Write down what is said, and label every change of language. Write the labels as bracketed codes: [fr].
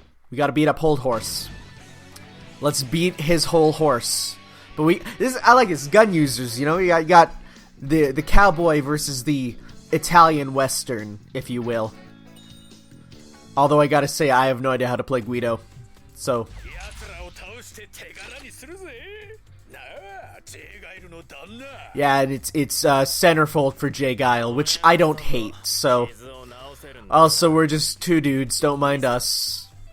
[en] We gotta beat up Hold Horse. Let's beat his whole horse. But I like this, gun users, you know? You got the cowboy versus the Italian Western, if you will. Although I gotta say, I have no idea how to play Guido. So, [ja] 奴らを倒して手柄にするぜ。なあ、ジェガイルの旦那。 [en] yeah, and it's centerfold for Jay Guile, which I don't hate, so... Also, we're just two dudes, don't mind us.